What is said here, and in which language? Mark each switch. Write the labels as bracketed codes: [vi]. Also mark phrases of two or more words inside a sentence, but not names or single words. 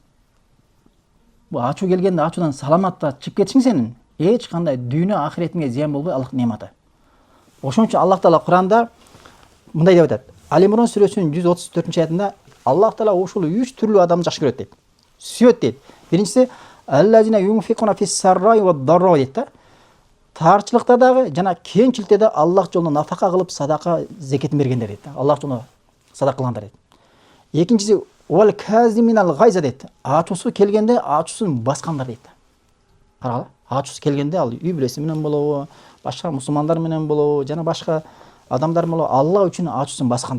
[ky] Бу ачуу келгенде ачуудан саламатта чыгып кетишиң сенин эч кандай дүйнө ахиретиңе зыян болбой Аллах нематы. Ошон үчүн Аллах Таала Куранда мындай деп айтат. Али-Имран сүрөсүнүн 134-аятында Аллах Таала ушул 3 түрлүү адамды жакшы көрөт дейт. Сүйөт дейт. Биринчиси [ar] الذين ينفقون في السراء والضراء [ky] дейт да. Тарчылыкта дагы жана кеңчиликте да Аллах жолуна нафака кылып садака зекетин бергендер дейт да. Аллах жолуна садака кылгандар дейт. Экинчиси [ar] والكاظمين الغيظ [ky] дейт. Ачуусу келгенде ачуусун баскандар дейт. Карагыла. Ачуусу келгенде ал үй бүлөсү менен болобу, башка мусулмандар менен болобу, жана башка адамдар болобу, Аллах үчүн ачуусун баскандар.